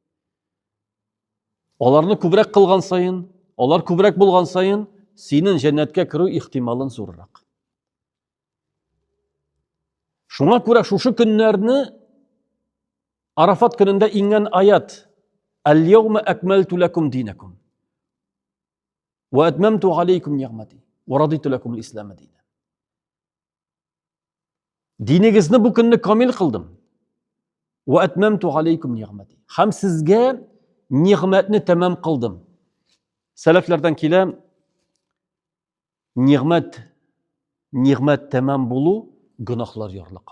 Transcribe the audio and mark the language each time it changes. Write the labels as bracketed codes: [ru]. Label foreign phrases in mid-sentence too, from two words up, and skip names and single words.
[tt] Аларны күбрәк кылган сайын, алар күбрәк булган сайын, синең җәннәткә керү ихтималың зуррак. Шуңа күрә шушы көннәрне Арафат көнендә ингән аят [ar] "اليوم أكملت لكم دينكم وأتممت عليكم نعمتي ورضيت لكم الإسلام دينا". [tt] Динегезне бу көнне камил кылдым. [ar] وأتممت عليكم نعمتي. [tt] Һәм сезгә ниъмәтне тәмам кылдым. Сәләфләрдән килә ниъмәт тәмам булу, гөнаһлар ярлыка.